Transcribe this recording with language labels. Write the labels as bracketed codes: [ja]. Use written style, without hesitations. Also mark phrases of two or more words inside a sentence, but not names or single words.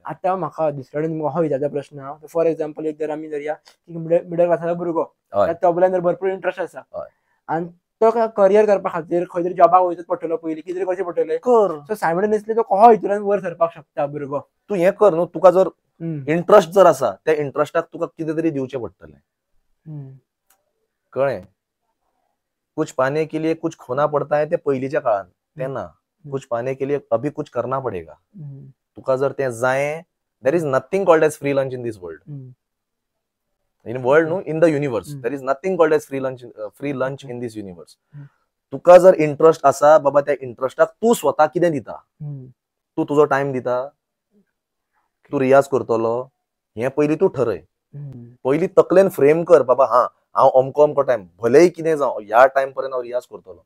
[kok] आतां म्हाका दुसरे कडेन हो विचारचो प्रश्न, [en] for example [kok] एक जर आमी धरया मिडल क्लासाचो भुरगो, तबल्यान जर भरपूर इंट्रस्ट आसा, आनी तो करियर करपा खातीर खंय तरी जॉबाक वयचोच पडटलो, पयलीं कितें करचें पडटलें, सो सायमल्टेनियसली तो कहो हितून वयर सरपाक शकता भुरगो. तूं हें कर न्हू, तुका जर इंट्रस्ट जर आसा, त्या इंट्रस्टाक तुका कितें तरी दिवचें पडटलें. कळ्ळें. [hi] कुछ पाने के लिए कुछ खोना पडता है, [kok] ते पयलींच्या काळान, तेन्ना [hi] कुछ पाने के लिए अभी कुछ करना पडेगा. [kok] तुका जर तें जायें, [en] there is nothing called as free lunch in this world. in world न्हू, in the universe there is nothing called as free lunch in this universe. [kok] तुका जर इंट्रस्ट आसा, बाबा त्या इंट्रस्टाक तूं स्वता कितें दिता, तूं तुजो टायम दिता, तूं रियाज करतलो, हें पयलीं तूं ठरय. पयलीं तकलेन फ्रेम कर, बाबा हांव अमको टायम, भलेही कितें जावं, ह्या टायम पर्यंत हांव रियाज करतलो.